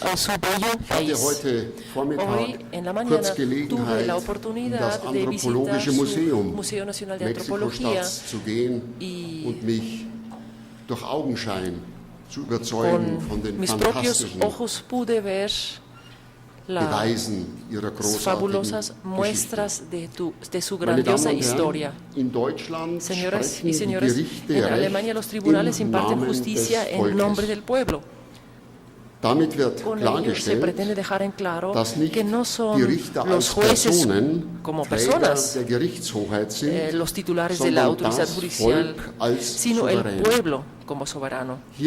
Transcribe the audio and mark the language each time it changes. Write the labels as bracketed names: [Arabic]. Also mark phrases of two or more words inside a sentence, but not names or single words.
[German] Ich hatte heute Vormittag kurz Gelegenheit, in das Anthropologische Museum Mexiko-Stadts zu gehen und mich durch Augenschein zu überzeugen von den fantastischen Beweisen ihrer [Spanish] fabulosas muestras de su grandiosa historia. Señoras y señores, en Alemania los tribunales imparten justicia en nombre del pueblo. Con ello se pretende dejar en claro que no son los jueces como personas los titulares de la autoridad judicial, sino el pueblo como soberano.